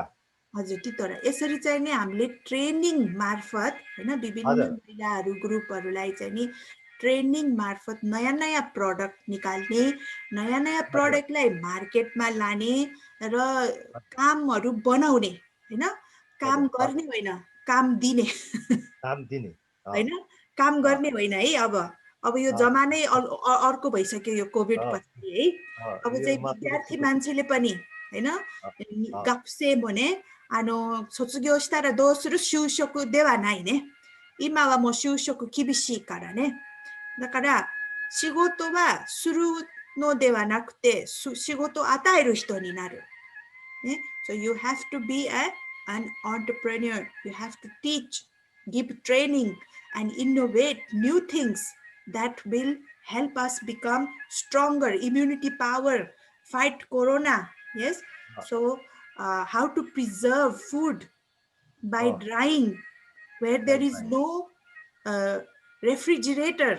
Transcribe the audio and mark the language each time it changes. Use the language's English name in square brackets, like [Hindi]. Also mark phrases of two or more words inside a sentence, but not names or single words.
[Nepali] हजुर तितौरा यसरी चाहिँ नि हामीले ट्रेनिङ मार्फत हैन विभिन्न महिलाहरू ग्रुपहरूलाई चाहिँ नि ट्रेनिङ मार्फत नयाँ नयाँ प्रडक्ट निकाल्ने नयाँ नयाँ प्रडक्टलाई मार्केटमा लाने र कामहरू बनाउने हैन काम गर्ने होइन काम दिने हैन काम गर्ने होइन है अब यो जमानै अर्को भइसक्यो यो कोभिड पछि है अब चाहिँ विद्यार्थी मान्छेले पनि हैन गप्से भने [Japanese] 卒業したらどうする就職ではないね今はもう就職厳しいからねだから仕事はするのではなくて仕事を与える人になるね [English] So you have to be an entrepreneur you have to teach give training and innovate new things that will help us become stronger, immunity power, fight corona. Yes. So how to preserve food by drying where there is no refrigerator.